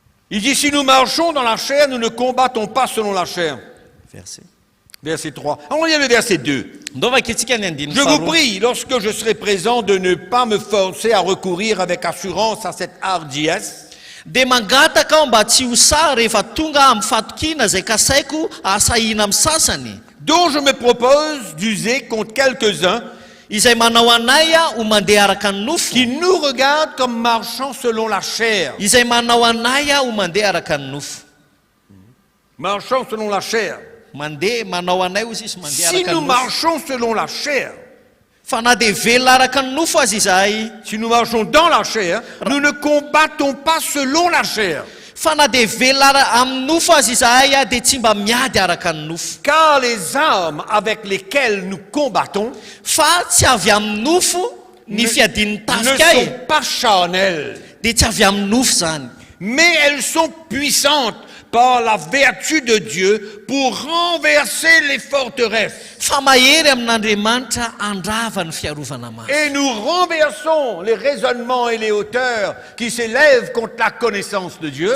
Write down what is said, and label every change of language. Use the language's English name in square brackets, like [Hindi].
[French] Il dit, si nous marchons dans la chair, nous ne combattons pas selon la chair. Verset. Verset 3. On revient le verset 2. [Malagasy] Ndovaka itsika ny andininy [French] Je vous [Malagasy] faharoa. [French] prie, lorsque je serai présent, de ne pas me forcer à recourir avec assurance à cette hardiesse, [Malagasy] Dia mangataka aho mba tsy ho sa rehefa tonga amin'ny fatokina izay kasaiko asahina amin'ny sasany. [French] dont je me propose d'user contre quelques-uns [Malagasy] Izay manao anay a ho mandeha araka ny nofo. [French] qui nous regardent comme marchant selon la chair. [Malagasy] Izay manao anay a ho mandeha araka ny nofo. [French] Marchant selon la chair. [Malagasy] Mandeha manao anay hozy izy mandeha [French] Si [Malagasy] araka [French] nous [Malagasy] ny nofo. [French] marchons selon la chair, [Malagasy] Fa na dia velona araka ny nofo azy izahay. [French] si nous marchons dans la chair, nous ne combattons pas selon la chair. [Malagasy] Fa na dia velona amin'ny nofo azy izahay a dia tsy mba miady araka ny nofo. [French] Car les armes avec lesquelles nous combattons [Malagasy] Fa tsy avy amin'ny nofo ny fiadian'ny [French] ne [Malagasy] tafika ay. [French] sont pas charnelles, [Malagasy] Dia tsy avy amin'ny nofo zany. [French] mais elles sont puissantes par la vertu de Dieu pour renverser les forteresses. [Malagasy] fa mahery amin'Andriamanitra andrava ny fiarovana maso. [French] Et nous renversons les raisonnements et les hauteurs qui s'élèvent contre la connaissance de Dieu.